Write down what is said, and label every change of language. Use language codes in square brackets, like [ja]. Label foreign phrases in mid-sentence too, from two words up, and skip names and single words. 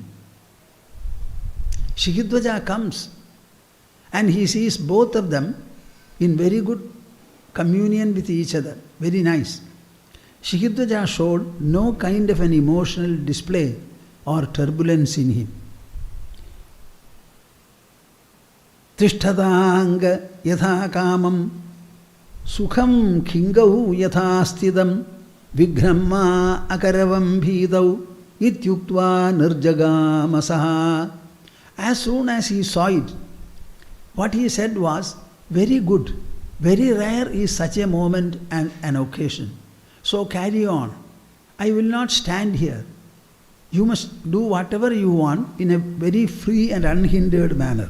[en] Sikhidhwaja comes and he sees both of them in very good communion with each other. Very nice. Sikhidhwaja showed no kind of an emotional display or turbulence in him. [sa] Tishthatanga yatha kamam sukham khingau yatha stidam vighramma akaravam bhidau ityuktva nirjagamasaha. [en] As soon as he saw it, what he said was, very good, very rare is such a moment and an occasion. So carry on. I will not stand here. You must do whatever you want in a very free and unhindered manner.